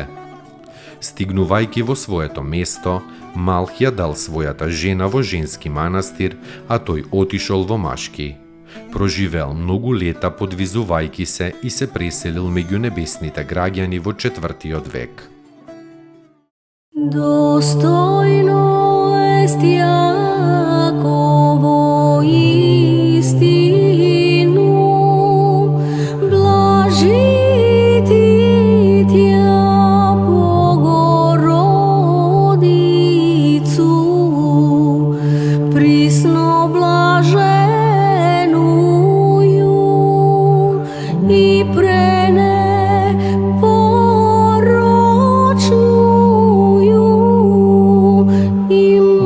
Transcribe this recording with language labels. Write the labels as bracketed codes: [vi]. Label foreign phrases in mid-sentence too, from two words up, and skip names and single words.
[mk] Стигнувајќи во своето место, Малх ја дал својата жена во женски манастир, а тој отишол во машки. Проживеал многу лета подвизувајќи се и се преселил меѓу небесните граѓани во 4. век. [cu] Достойно ест Јаково истину, блажити тя Богородицу, присно блаженују и пренепорочнују и